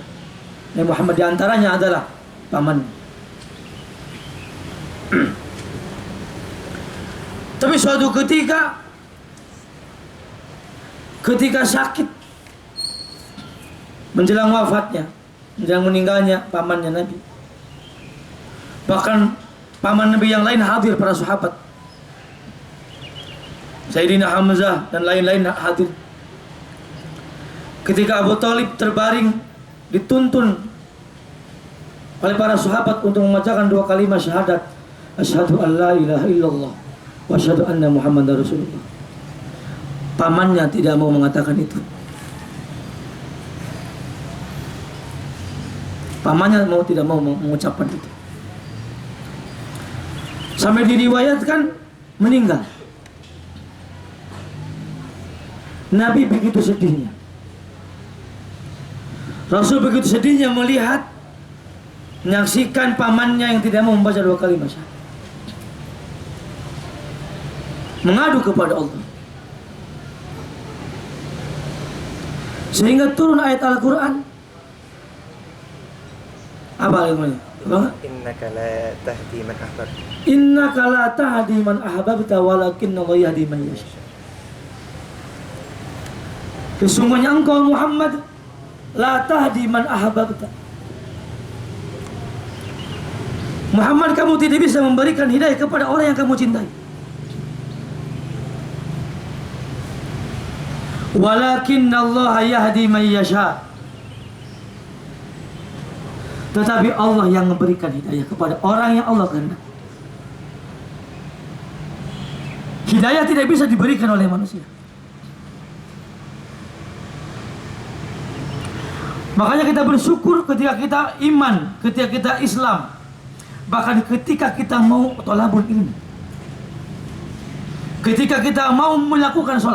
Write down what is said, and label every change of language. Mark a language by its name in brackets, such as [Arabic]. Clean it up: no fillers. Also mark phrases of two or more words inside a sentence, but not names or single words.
[Indonesian] Nabi Muhammad, diantaranya adalah paman. Tapi suatu ketika sakit, menjelang wafatnya, menjelang meninggalnya pamannya Nabi, bahkan paman Nabi yang lain hadir, para sahabat, Sayyidina Hamzah dan lain-lain hadir. Ketika Abu Talib terbaring, dituntun oleh para sahabat untuk membacakan 2 kalimat syahadat, [Arabic] أشهد أن لا إله إلا الله وأشهد أن محمدا رسول الله. [Indonesian] Pamannya tidak mau mengatakan itu. Pamannya tidak mau mengucapkan itu. Sampai diriwayatkan meninggal. Nabi begitu sedihnya. Rasul begitu sedihnya melihat, menyaksikan pamannya yang tidak mau membaca 2 kalimat syahadat. Mengadu kepada Allah. Sehingga turun ayat Al-Quran. Apa ayatnya? [Arabic] إنك لا تهدي من أحببت. إنك لا تهدي من أحببت ولكن الله يهدي من يشاء. [Indonesian] Sesungguhnya engkau Muhammad [Arabic] لا تهدي من أحببت. [Indonesian] Muhammad, kamu tidak bisa memberikan hidayah kepada orang yang kamu cintai. [Arabic] ولكن الله يهدي من يشاء. [Indonesian] Tetapi Allah yang memberikan hidayah kepada orang yang Allah kehendaki. Hidayah tidak bisa diberikan oleh manusia. Makanya kita bersyukur ketika kita iman, ketika kita Islam, bahkan ketika kita mau [Arabic] طلب العلم, [Indonesian] ketika kita mau melakukan sholat.